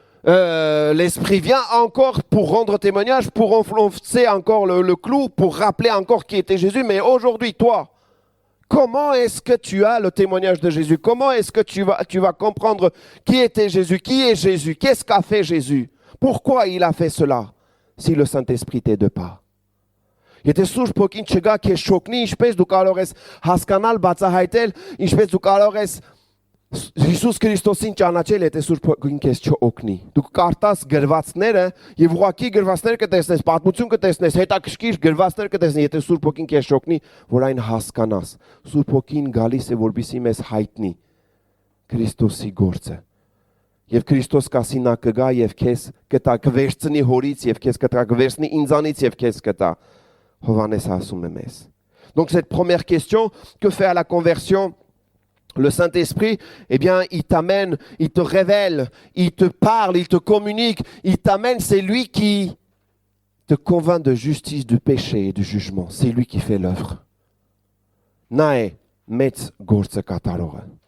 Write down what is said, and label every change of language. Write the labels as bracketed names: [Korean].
[French] L'Esprit vient encore pour rendre témoignage, pour enfoncer encore le clou, pour rappeler encore qui était Jésus. Mais aujourd'hui, toi, comment est-ce que tu as le témoignage de Jésus? Comment est-ce que tu vas comprendre qui était Jésus? Qui est Jésus? Qu'est-ce qu'a fait Jésus? Pourquoi il a fait cela? Si le Saint-Esprit t'aide pas. [Armenian] Եթե Սուրբ Հոգին չգա քեզ շոկնի, ինչպես դու կարող ես հասկանալ, բացահայտել, ինչպես դու կարող ես Հիսուս Քրիստոսին ճանաչել, եթե Սուրբ Հոգին քեզ չօգնի։ Դու կարտաս գրվածները եւ ուղղակի գրվածներ կտեսնես, պատմություն կտեսնես, հետաքրքիր գրվածներ կտեսնես, եթե Սուրբ Հոգին քեզ շոկնի, որ այն հասկանաս։ Սուրբ Հոգին գալիս է, որպեսզի մեզ հայտնի Քրիստոսի գործը։ Եվ Քրիստոս կասի նա կգա եւ քեզ կտա, կվերցնի հորից եւ քեզ կտա, կվերցնի ինձանից եւ քեզ կտա։ Հովհաննես ասում է մեզ. [French] Donc cette première question, que fait à la conversion le Saint-Esprit? Eh bien, il t'amène, il te révèle, il te parle, il te communique, il t'amène, c'est lui qui te convainc de justice, du péché et du jugement. C'est lui qui fait l'œuvre. [Armenian] Nae metz gortse katarore.